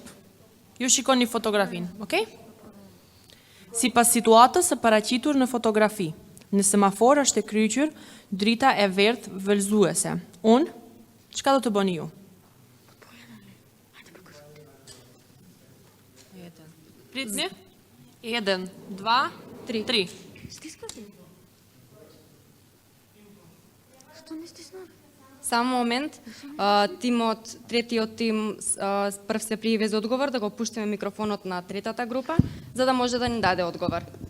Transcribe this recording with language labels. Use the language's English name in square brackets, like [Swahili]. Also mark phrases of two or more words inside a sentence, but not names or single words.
[Albanian] Ju shikoni fotografin, okay? Sipas situatës së paraqitur në fotografi, në semafor është e kryqur drita e verdhë vëllëzuese. Unë, çka do të bëni ju? Pritni. 1, 2, 3. [Macedonian] Само момент, тимот, третиот тим прв се пријави за одговор, да го пуштиме микрофонот на третата група, за да може да ни даде одговор.